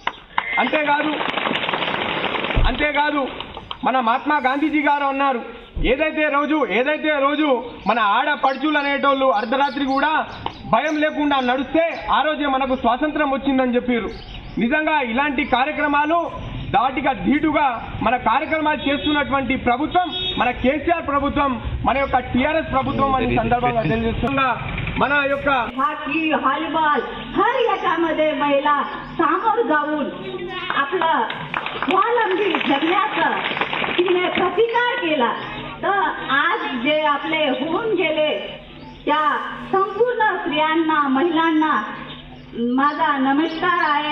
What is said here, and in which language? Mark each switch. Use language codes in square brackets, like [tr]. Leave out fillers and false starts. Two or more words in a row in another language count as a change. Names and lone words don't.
[te] అంతేకాదు మన మహాత్మా గాంధీజీ గారు అన్నారు, ఏదైతే రోజు మన ఆడపడుచులు అనేటోళ్ళు అర్ధరాత్రి కూడా భయం లేకుండా నడిస్తే ఆ రోజే మనకు స్వాతంత్రం వచ్చిందని చెప్పారు. నిజంగా ఇలాంటి కార్యక్రమాలు దాటిగా ధీటుగా మన కార్యక్రమాలు చేస్తున్నటువంటి ప్రభుత్వం మన కేసీఆర్ ప్రభుత్వం, మన యొక్క టీఆర్ఎస్ ప్రభుత్వం అని సందర్భంగా తెలియజేస్తున్నా. మన యొక్క [mr] हॉकी व्हॉलीबॉल हर याच्यामध्ये महिला सामोर जाऊन आपलं स्वावलंबी जगण्याचा तिने प्रतिकार केला. तर आज जे आपले होऊन गेले त्या संपूर्ण स्त्रियांना महिलांना माझा नमस्कार आहे.